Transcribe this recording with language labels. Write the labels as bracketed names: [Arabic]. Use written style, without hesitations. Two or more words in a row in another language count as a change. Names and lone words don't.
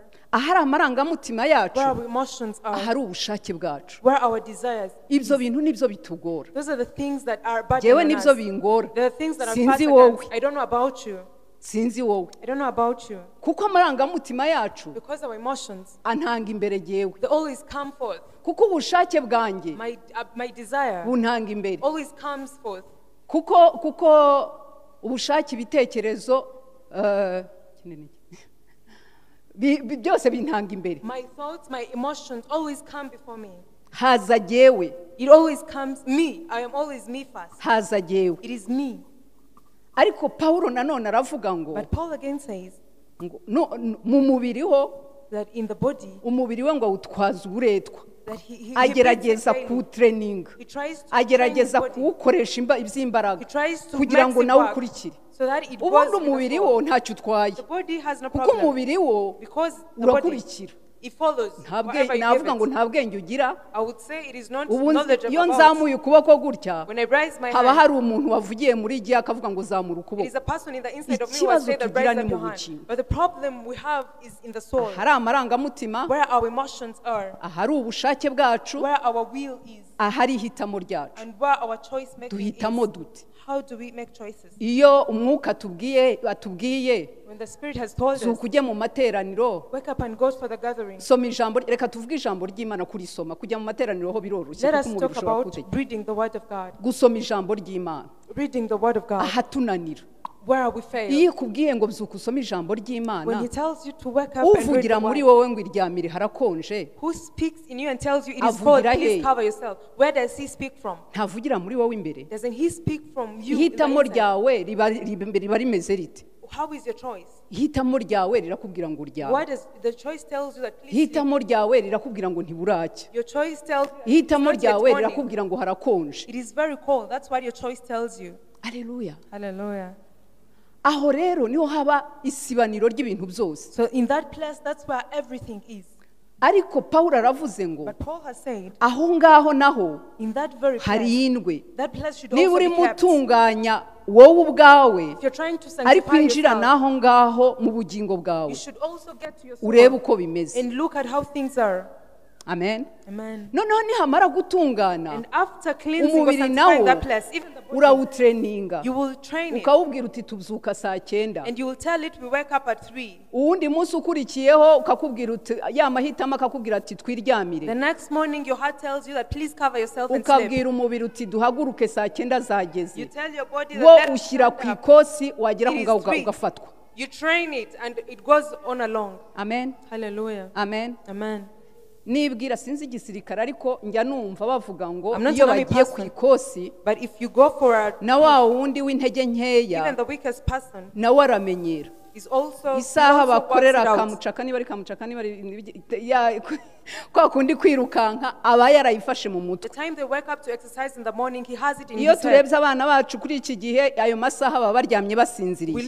[Kinyarwanda] ahari amarangamutima yacu, [English] where our emotions are, [Kinyarwanda] ahari ubushake bwacu. [English] where our desires. [Kinyarwanda] Ibyo bintu nibyo bitugora. [English] Those are the things that are bad [Kinyarwanda] Jewe [English] in [Kinyarwanda] nibyo [English] us. [Kinyarwanda] bingora. [English] They're the things that are [Kinyarwanda] Sinzi [English] fast [Kinyarwanda] wowe. [English] against. I don't know about you. [Kinyarwanda] Sinzi wowe. [English] I don't know about you. [Kinyarwanda] Kuko amarangamutima yacu [English] Because our emotions, [Kinyarwanda] antanga imbere jewe. [English] they always come forth. [Kinyarwanda] Kuko ubushake bwanjye [English] My desire [Kinyarwanda] buntanga imbere. [English] always comes forth. [Kinyarwanda] Kuko ubushake ibitekerezo byose bintanga imbere. [English] My thoughts, my emotions always come before me. [Kinyarwanda] Haza jewe. [English] It always comes me. I am always me first. [Kinyarwanda] Haza jewe. [English] It is me. [Kinyarwanda] Ariko Pawulo nanone aravuga ngo [English] But Paul again says [Kinyarwanda] mu mubiri ho, [English] that in the body, [Kinyarwanda] umubiri we ngo awutwaza uburetwa, [English] that he [Kinyarwanda] agerageza [English] brings it [Kinyarwanda] kuwutreninga, [English] He tries to [Kinyarwanda] agerageza [English] train his body. [Kinyarwanda] kuwukoresha [English] He [Kinyarwanda] iby'imbaraga [English] tries to [Kinyarwanda] kugira [English] make [Kinyarwanda] ngo [English] it [Kinyarwanda] nawe [English] work [Kinyarwanda] ukurikire. [English] so that it [Kinyarwanda] Ubundi [English] goes with the [Kinyarwanda] umubiri [English] flow. [Kinyarwanda] wo ntacyo utwaye, [English] The body has no [Kinyarwanda] kuko [English] problem [Kinyarwanda] umubiri wo [English] because the body, [Kinyarwanda] urakurikira. [English] It follows whatever you [Kinyarwanda] navuga ngo [English] give it. [Kinyarwanda] nta bwenge ugira. [English] I would say it is not [Kinyarwanda] Ubu [English] knowledge [Kinyarwanda] iyo [English] about. [Kinyarwanda] nzamuye ukuboko gutya [English] When I raise my [Kinyarwanda] haba [English] hand, [Kinyarwanda] hari umuntu wavugiye muri gihe akavuga ngo zamura [English] it [Kinyarwanda] ukuboko. [English] is a person in the inside of me who [Kinyarwanda] Ikibazo [English] will say that [Kinyarwanda] tugira [English] raise [Kinyarwanda] ni [English] up your [Kinyarwanda] mu [English] hand. [Kinyarwanda] bugingo. [English] But the problem we have is in the soul, [Kinyarwanda] Ahari amarangamutima, [English] where our emotions are, [Kinyarwanda] ahari ubushake bwacu, [English] where our will is, [Kinyarwanda] ahari ihitamo ryacu. [English] and where our choice making [Kinyarwanda] Duhitamo [English] is. [Kinyarwanda] dute. [English] How do we make choices? [Kinyarwanda] Iyo umwuka atubwiye [English] When the Spirit has told us, [Kinyarwanda] zuko ujye mu materaniro, [English] wake up and go for the gathering. [Kinyarwanda] soma ijambo, reka tuvuge ijambo ry'Imana kurisoma. Kujya mu materaniro ho biroroshye [English] Let [Kinyarwanda] kuko [English] us [Kinyarwanda] umubiri [English] talk [Kinyarwanda] ushobora [English] about [Kinyarwanda] kutegeka. [English] reading the Word of God. [Kinyarwanda] Gusoma ijambo ry'Imana [English] Reading the Word of God. [Kinyarwanda] ahatunanira. [English] Where we fail. [Kinyarwanda] Iyo kubwiye ngo byuka usome ijambo [English] When [Kinyarwanda] ry'Imana, [English] He tells you to wake up and read [Kinyarwanda] uvugira [English] the [Kinyarwanda] muri [English] Word, [Kinyarwanda] wowe ngo iryamire harakonje, [English] who speaks in you and tells you it is cold, [Kinyarwanda] avugira [English] please [Kinyarwanda] he? [English] cover yourself. Where does He speak from? [Kinyarwanda] ntavugira muri wowe imbere. [English] Doesn't He speak from you? In the [Kinyarwanda] Ihitamo [English] inside? [Kinyarwanda] ryawe riba rimeze rite? [English] How is your choice? [Kinyarwanda] Ihitamo ryawe rirakubwira ngo uryame. [English] What does the choice tells you that please sleep? [Kinyarwanda] Ihitamo ryawe rirakubwira ngo ntiburacya. [English] Your choice tells you [Kinyarwanda] Ihitamo [English] it's not yet [Kinyarwanda] ryawe [English] morning. [Kinyarwanda] rirakubwira ngo harakonje. [English] It is very cold. That's what your choice tells you. [Kinyarwanda] Haleluya. [English] Hallelujah. [Kinyarwanda] Aho rero niho haba isibaniro ry'ibintu byose. [English] So in that place, that's where everything is. [Kinyarwanda] Ariko Pawulo aravuze ngo [English] But Paul has said, [Kinyarwanda] aho ngaho naho [English] in that very place, [Kinyarwanda] harindwe. [English] that place should [Kinyarwanda] Niba [English] also be [Kinyarwanda] urimo [English] kept. [Kinyarwanda] utunganya wowe ubwawe, [English] If you're trying to [Kinyarwanda] ariko [English] sanctify [Kinyarwanda] injira [English] yourself, [Kinyarwanda] naho ngaho mu bugingo bwawe [English] you should also get to your soul [Kinyarwanda] urebe uko bimeze. [English] and look at how things are. [Kinyarwanda] Amen. [English] Amen. [Kinyarwanda] Noneho nihamara gutungana, [English] And after cleansing or [Kinyarwanda] umubiri [English] sanctifying [Kinyarwanda] nawo [English] that place, even the body, [Kinyarwanda] urawutreninga, [English] you will train it. [Kinyarwanda] ukawubwira uti tubyuka saa 9. [English] And you will tell it, we wake up at 3. [Kinyarwanda] Uwundi munsi ukurikiyeho ukakubwira uti ya mahitamo akakubwira ati twiryamire. [English] The next morning, your heart tells you that please cover yourself and sleep. [Kinyarwanda] Ukabwira umubiri uti duhaguruke saa 9 [English] You [Kinyarwanda] zageze. [English] tell your body [Kinyarwanda] Wo [English] that let's [Kinyarwanda] ushyira [English] stand [Kinyarwanda] ku [English] up. [Kinyarwanda] ikosi wagera [English] It [Kinyarwanda] ku [English] is [Kinyarwanda] ngaho [English] three. [Kinyarwanda] ugafatwa. [English] You train it and it goes on along. [Kinyarwanda] Amen. [English] Hallelujah. [Kinyarwanda] Amen. [English] Amen. [Kinyarwanda] Nibwira sinzi igisirikare ariko njya numva bavuga ngo [English] I'm not [Kinyarwanda] iyo [English] an army [Kinyarwanda] bagiye ku [English] person. [Kinyarwanda] ikosi [English] But if you go for a, [Kinyarwanda] na wa wundi w'intege [English] even [Kinyarwanda] nkeya [English] the weakest person [Kinyarwanda] nawe aramenyera. [English] is also, he [Kinyarwanda] Isaha [English] also works [Kinyarwanda] bakorera [English] it out. [Kinyarwanda] kamucaka niba ari kamucaka niba ari kwa kundi kwirukanka aba yarayifashe mu [English] The [Kinyarwanda] mutwe. [English] time they wake up to exercise in the morning, he has it in [Kinyarwanda] Iyo [English] his head. [Kinyarwanda] turebye abana bacu kuri iki gihe ayo masaha baba baryamye basinziriye.